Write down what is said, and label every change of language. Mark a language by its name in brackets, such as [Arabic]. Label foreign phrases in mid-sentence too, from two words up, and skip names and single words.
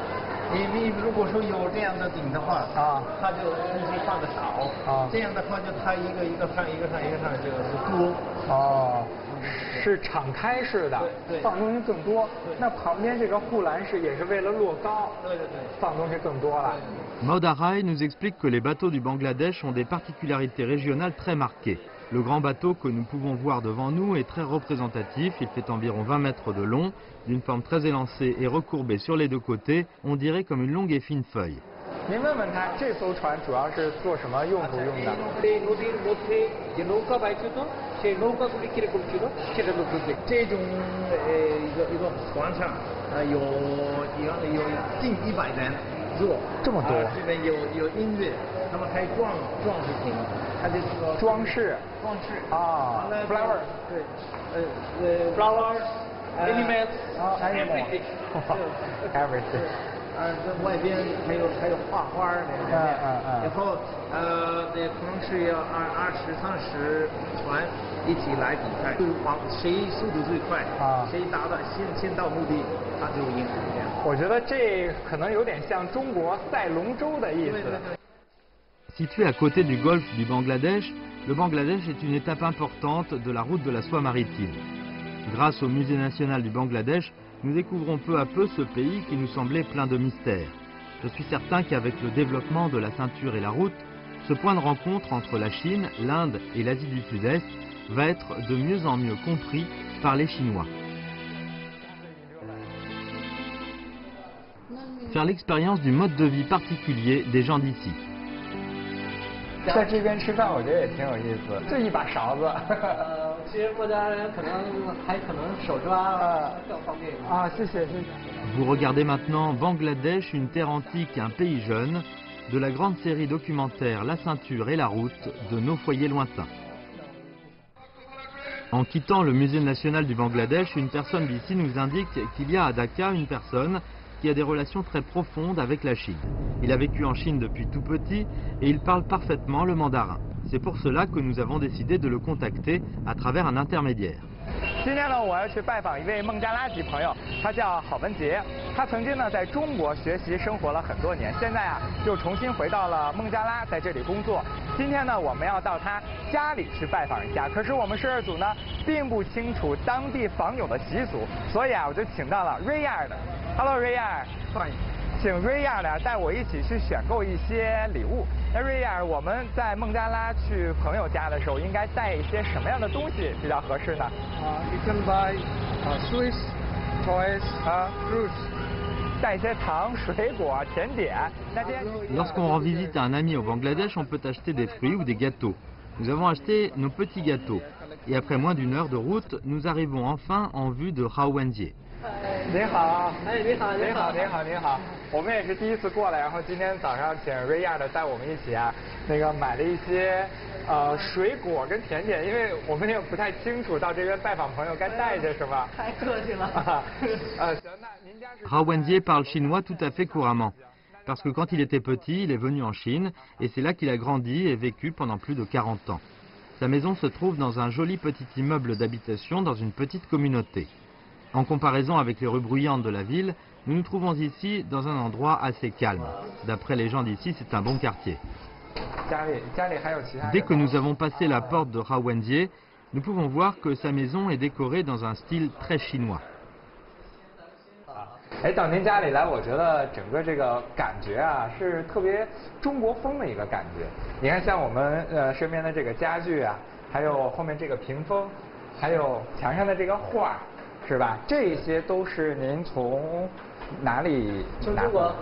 [Chinese] 你如果说有这样的顶的话，它就东西放的少，这样的话就它一个一个上，就是多。是敞开式的，放东西更多。那旁边这个护栏式也是为了落高，放东西更多了。 [French] Maud Arai nous explique que les bateaux du Bangladesh ont des particularités régionales très marquées. Le grand bateau que nous pouvons voir devant nous est très représentatif, il fait environ 20 mètres de long, d'une forme très élancée et recourbée sur les deux côtés, on dirait comme une longue et fine feuille. [Chinese] 您问问他，这艘船主要是做什么用途用的？这种一个船上有近100人坐，这么多。这边有音乐，那么还有装饰品，它就是说装饰啊 ，flower [English] 对 ，flowers animals everything。 [Chinese] 这外边还有画花的，然后可能是要20-30船一起来比赛，谁速度最快谁达到先到目的，他就赢。我觉得这可能有点像中国赛龙舟的意思。 [French] Situé à côté du golfe du Bangladesh, le Bangladesh est une étape importante de la route de la soie maritime. Grâce au Musée national du Bangladesh, nous découvrons peu à peu ce pays qui nous semblait plein de mystères. Je suis certain qu'avec le développement de la ceinture et la route, ce point de rencontre entre la Chine, l'Inde et l'Asie du Sud-Est va être de mieux en mieux compris par les Chinois. Faire l'expérience du mode de vie particulier des gens d'ici. [Chinese] 在这边吃饭，我觉得也挺有意思，就一把勺子。其实客家人可能手抓更方便。谢谢。 [French] Vous regardez maintenant Bangladesh, une terre antique, un pays jeune, de la grande série documentaire La ceinture et la route de nos foyers lointains. En quittant le musée national du Bangladesh, une personne d'ici nous indique qu'il y a à Dhaka une personne qui a des relations très profondes avec la Chine. Il a vécu en Chine depuis tout petit et il parle parfaitement le mandarin. C'est pour cela que nous avons décidé de le contacter à travers un intermédiaire. [Chinese] 今天呢，我要去拜访一位孟加拉籍朋友，他叫郝文杰。他曾经呢在中国学习生活了很多年，现在啊又重新回到了孟加拉，在这里工作。今天呢，我们要到他家里去拜访一下。可是我们摄制组呢并不清楚当地访友的习俗，所以啊我就请到了瑞亚的。Hello， 瑞亚。欢迎。请瑞亚呢带我一起去选购一些礼物。那瑞亚，我们在孟加拉去朋友家的时候，应该带一些什么样的东西比较合适呢 [English] ？You can buy sweets, toys, fruits. [Chinese] 带一些糖、水果、甜点。 [French] Lorsqu'on rend visite à un ami au Bangladesh, on peut acheter des fruits ou des gâteaux. Nous avons acheté nos petits gâteaux. Et après moins d'une heure de route, nous arrivons enfin en vue de Rawangji. [Chinese] 您好，你好，您好，您好，您好。我们也是第一次过来，然后今天早上请瑞亚的带我们一起啊，买了一些水果跟甜点，因为我们也不太清楚到这边拜访朋友该带些什么。太客气了。行，那您家是。 [French] Rawangji parle chinois tout à fait couramment. Parce que quand il était petit, il est venu en Chine et c'est là qu'il a grandi et vécu pendant plus de 40 ans. Sa maison se trouve dans un joli petit immeuble d'habitation dans une petite communauté. En comparaison avec les rues bruyantes de la ville, nous nous trouvons ici dans un endroit assez calme. D'après les gens d'ici, c'est un bon quartier. Dès que nous avons passé la porte de Rawangji, nous pouvons voir que sa maison est décorée dans un style très chinois. [Chinese] 到您家里来，我觉得整个这个感觉啊是特别中国风的一个感觉。你看，像我们身边的这个家具啊，还有后面这个屏风， 还有墙上的这个画，是吧？这些都是您从哪里拿回来的？